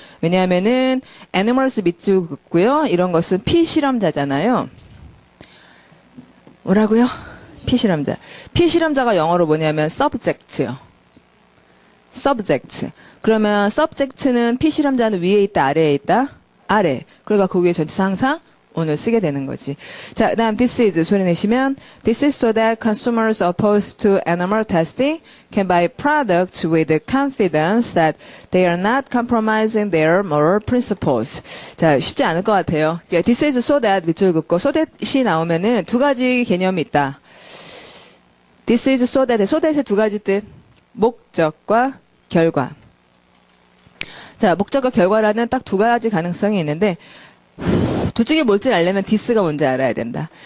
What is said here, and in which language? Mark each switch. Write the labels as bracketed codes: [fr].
[ko] 왜냐하면은 animals 밑줄 긋고요. 이런 것은 피실험자잖아요. 뭐라고요? 피실험자. 피실험자가 영어로 뭐냐면 subject요. [en] subject. [ko] 그러면 subject는 피실험자는 위에 있다, 아래에 있다? 아래. 그러니까 그 위에 전치사 항상 오늘 쓰게 되는 거지. 자, 그 다음 [en] this is [ko] 소리 내시면 [en] this is so that consumers opposed to animal testing can buy products with the confidence that they are not compromising their moral principles. [ko] 자, 쉽지 않을 것 같아요. this is so that 밑줄 긋고 so that이 나오면은 두 가지 개념이 있다. this is so that의 두 가지 뜻. 목적과 결과. 자, 목적과 결과라는 딱 두 가지 가능성이 있는데 둘 중에 뭘지 알려면 this가 뭔지 알아야 된다.